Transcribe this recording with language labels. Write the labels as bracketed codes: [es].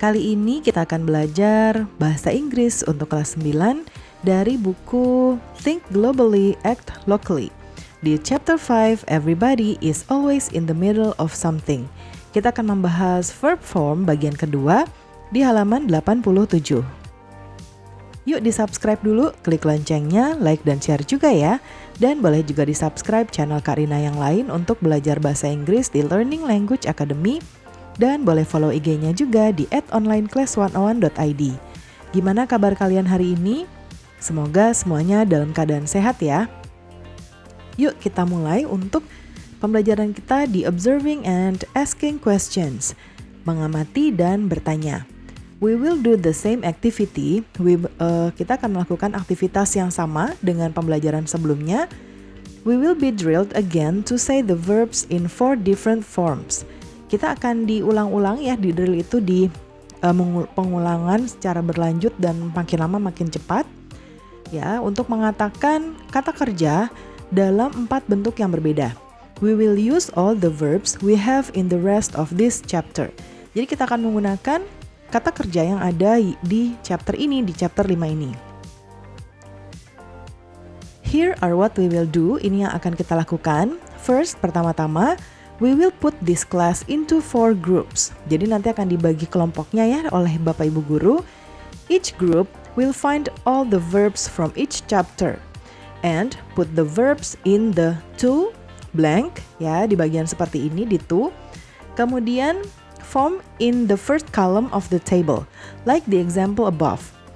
[id] Kali ini kita akan belajar bahasa Inggris untuk kelas 9 dari buku Think Globally, Act Locally. Di chapter 5, Everybody is always in the middle of something. Kita akan membahas verb form bagian kedua di halaman 87. Yuk di-subscribe dulu, klik loncengnya, like dan share juga ya. Dan boleh juga di-subscribe channel Kak Rina yang lain untuk belajar bahasa Inggris di Learning Language Academy. Dan boleh follow IG-nya juga di @onlineclass101.id. Gimana kabar kalian hari ini? Semoga semuanya dalam keadaan sehat ya. Yuk kita mulai untuk pembelajaran kita di Observing and Asking Questions. Mengamati dan bertanya. [en] We will do the same activity. [id] Kita akan melakukan aktivitas yang sama dengan pembelajaran sebelumnya. [en] We will be drilled again to say the verbs in 4 different forms. [id] Kita akan diulang-ulang ya, di drill itu di pengulangan secara berlanjut dan makin lama makin cepat. Ya, untuk mengatakan kata kerja dalam 4 bentuk yang berbeda. [en] We will use all the verbs we have in the rest of this chapter. [id] Jadi kita akan menggunakan kata kerja yang ada di chapter ini, di chapter 5 ini. [en] Here are what we will do. [id] Ini yang akan kita lakukan. [en] First, pertama-tama, we will put this class into 4 groups. [id] Jadi nanti akan dibagi kelompoknya ya oleh Bapak Ibu Guru. [en] Each group will find all the verbs from each chapter and put the verbs in the to blank ya, [id] di bagian seperti ini di to. [en] Kemudian form in the first column of the table, like the example above.